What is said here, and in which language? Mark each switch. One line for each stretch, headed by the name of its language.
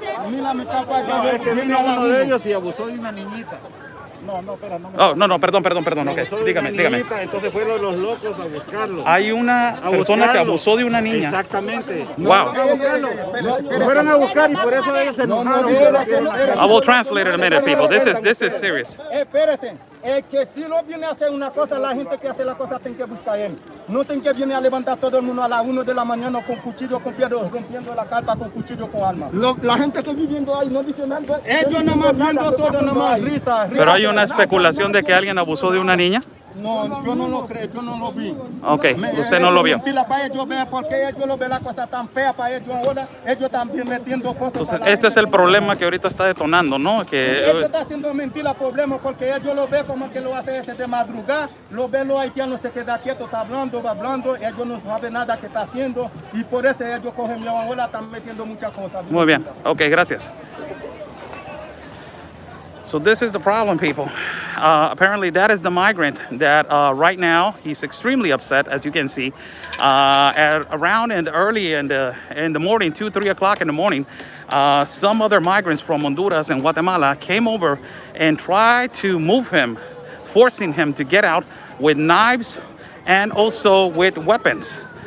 Spanish: Mira mi campaña. Es que vino uno de ellos y abusó de una niñita. No, espera, no me... Oh, no, perdón. Ok, Abusó de dígame. una niñita, entonces fueron los locos a buscarlo. Hay una persona que abusó de una niña. Exactamente. Wow. Lo fueron a buscar y por eso ellos se enojaron.
English: I will translate it in a minute, people. This is serious.
Spanish: Espérense, que si lo viene a hacer una cosa, la gente que hace la cosa tiene que buscar a él. No tiene que venir a levantar todo el mundo a las 1 de la mañana con cuchillo, con piedra, rompiendo la carpa con cuchillo, con arma. La gente que viviendo ahí no dice nada. Ellos nada más viendo todo, nada más risa. Pero hay una especulación de que alguien abusó de una niña. No, yo no lo creo, yo no lo vi. Ok, usted no lo vio. Mentira para ellos ver, porque ellos lo ven la cosa tan fea para ellos ahora, ellos también metiendo cosas. Entonces, este es el problema que ahorita está detonando, ¿no? Ellos están haciendo mentira problema porque ellos lo ven como que lo hace ese de madrugada, lo ven los haitianos se queda quieto, está hablando, va hablando, ellos no saben nada que está haciendo y por eso ellos cogen mi ahora, están metiendo muchas cosas. Muy bien, ok, gracias.
English: So this is the problem, people. Apparently that is the migrant that right now, he's extremely upset, as you can see. Around early in the morning, 2, 3 o'clock in the morning, some other migrants from Honduras and Guatemala came over and tried to move him, forcing him to get out with knives and also with weapons.